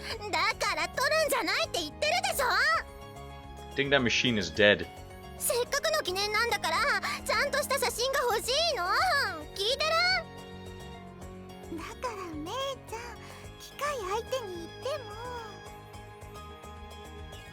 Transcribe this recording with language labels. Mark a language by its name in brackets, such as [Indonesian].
[Japanese] だから撮るんじゃないって言ってるでしょ。 [English] I think that machine is dead. [Japanese] せっかくの記念なんだからちゃんとした写真が欲しいの。聞いてる？だから姉ちゃん機械相手に言っても。